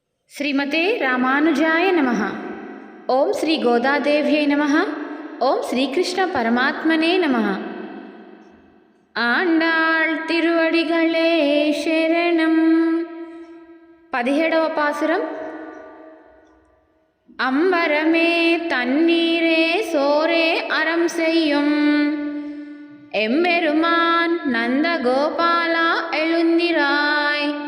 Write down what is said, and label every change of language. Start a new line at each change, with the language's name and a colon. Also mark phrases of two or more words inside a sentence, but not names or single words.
Sanskrit: श्रीमते रामानुजाय नमः। ओम श्री गोदादेव्यै नमः। ओम श्रीकृष्ण परमात्मने नमः।
Tamil: ஆண்டாள் திருவடிகளே சரணம்.
Telugu: 17వ பாசுரம்.
Tamil: அம்பரமே தண்ணீரே சோரே அறம் செய்யும் எம்பெருமான் நந்தகோபாலா எழுந்திராய்.